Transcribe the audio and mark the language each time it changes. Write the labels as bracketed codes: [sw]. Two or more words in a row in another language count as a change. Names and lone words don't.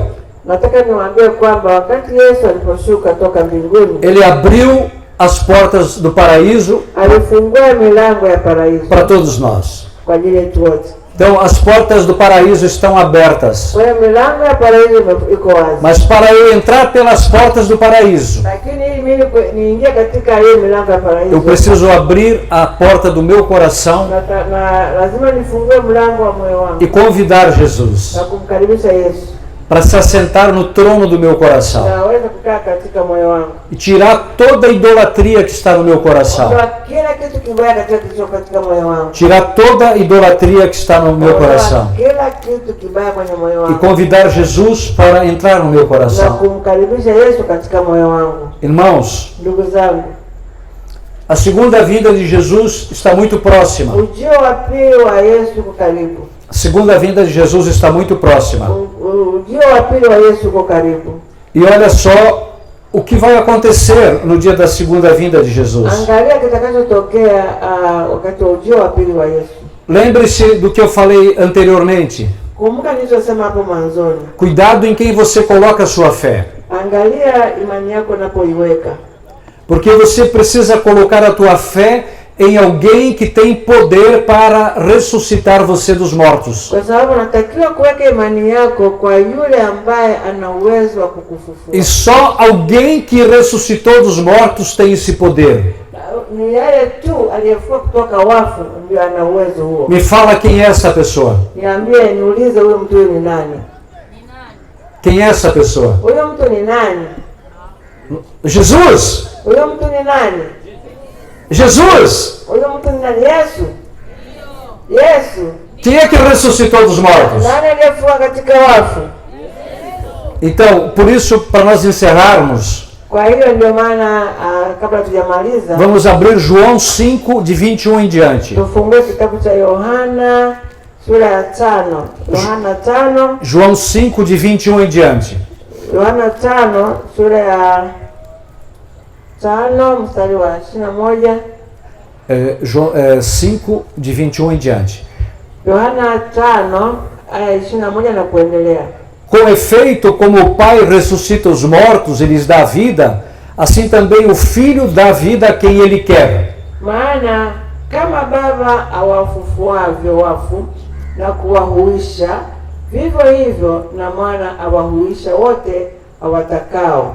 [sw] Nataka niwaambie kwamba wakati Yesu aliposhuka toka mbinguni, [pt] ele abriu as portas do paraíso [sw] alifungua milango ya paraiso [pt] para todos nós. [sw] kwa ajili yetu wote. [pt] Então as portas do paraíso estão abertas. [sw] Kwa hiyo milango ya paraiso iko wazi. [pt] Mas para eu entrar pelas portas do paraíso, [sw] Lakini ili mimi niingie katika hiyo milango ya paraiso, [pt] eu preciso abrir a porta do meu coração [sw] na lazima nifungue mlango wa moyo wangu [pt] e convidar Jesus [sw] na kumkaribisha Yesu [pt] para se assentar no trono do meu coração [sw] na aweze kukaa katika moyo wangu, [pt] e tirar toda a idolatria que está no meu coração. [sw] ondoa kila kitu kibaya katika moyo wangu, [pt] Tirar toda a idolatria que está no meu [sw] ondoa [pt] coração [sw] kila kitu kibaya kwenye moyo [pt] e [sw] wangu [pt] convidar Jesus para entrar no meu [sw] na [pt] coração. [sw] kumkaribisha Yesu katika moyo wangu. [pt] Irmãos, [sw] Ndugu zangu, [pt] a segunda vinda de Jesus está muito próxima. [sw] ujio wa pili wa Yesu uko karibu. [pt] A segunda vinda de Jesus está muito próxima. [sw] Ujio wa pili wa Yesu uko karibu. [pt] E olha só o que vai acontecer no dia da segunda vinda de Jesus. [sw] Angalia kitakachotokea wakati wa ujio wa pili wa Yesu. [pt] Lembre-se do que eu falei anteriormente. [sw] Kumbuka nilichosema hapo mwanzoni. [pt] Cuidado em quem você coloca a sua fé. [sw] Angalia imani yako unapoiweka, [pt] Porque você precisa colocar a tua fé em alguém que tem poder para ressuscitar você dos mortos. [sw] kwa sababu unatakiwa kuweka imani yako kwa yule ambaye ana uwezo wa kukufufua. [pt] E só alguém que ressuscitou dos mortos tem esse poder. [sw] Ni yeye tu aliyefua kutoka wafu ndio ana uwezo huo. [pt] Me fala quem é essa pessoa. [sw] Niambie, niulize, huyo mtu ni nani? [pt] Quem é essa pessoa? [sw] Huyo mtu ni nani? Jesus! Huyo mtu ni nani? Jesus! Huyo mtu ni nani? Yesu. Yesu. [pt] Quem é que ressuscitou dos mortos? [sw] Nani aliyefua katika wafu? [pt] Então, por isso, para nós encerrarmos, [sw] Kwa hiyo ndio maana kabla tujamaliza, [pt] vamos abrir João 5, de 21 em diante. [sw] tufungue kitabu cha Yohana sura ya 5. Yohana 5, [pt] João 5, de 21 em diante. [sw] Yohana 5 sura ya 5 mstari wa 21. [pt] 5, de 21 em diante. [sw] Yohana 5 aya 21 na kuendelea. [pt] Com efeito, como o Pai ressuscita os mortos e lhes dá vida, assim também o Filho dá vida a quem Ele quer. [sw] Maana kama Baba awafufuavyo wafu na kuwahuisha, vivyo hivyo na mwana awahuisha wote awatakao.